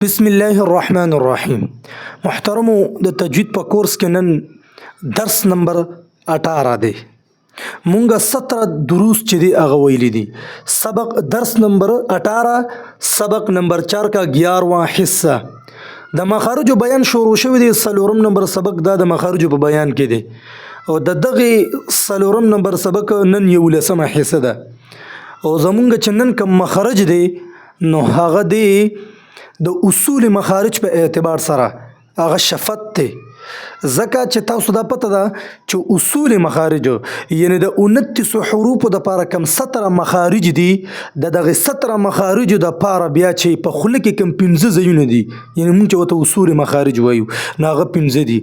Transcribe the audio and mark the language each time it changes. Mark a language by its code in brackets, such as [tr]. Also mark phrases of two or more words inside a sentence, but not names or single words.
[ar] بسم الله الرحمن الرحیم. [ps] محترمو د تجوید په کورس کې نن درس نمبر 18 دی. مونږه 17 دروس چې دی هغه ویلي دي. سبق درس نمبر 18 [ur] سبق نمبر 4 کا 11واں حصہ [ps] د مخارج بیان شروع شوی دی. سلورم نمبر سبق دا د مخارج په بیان کې دی او د دغه سلورم نمبر سبق نن یو لسمه حصہ ده او زمونږ چې نن کوم مخارج دی نو هغه دی د اصول مخارج په اعتبار سره هغه شفت ته زکه چې تاسو دا پته ده چې اصول مخارج یعنی د 29 حروف د پاره کم 17 مخارج دي دغه 17 مخارج د پاره بیا چې په خله کې کم 15 ځایونه دي یعنی موږ ته اصول مخارج وایو ناغه 15 دي.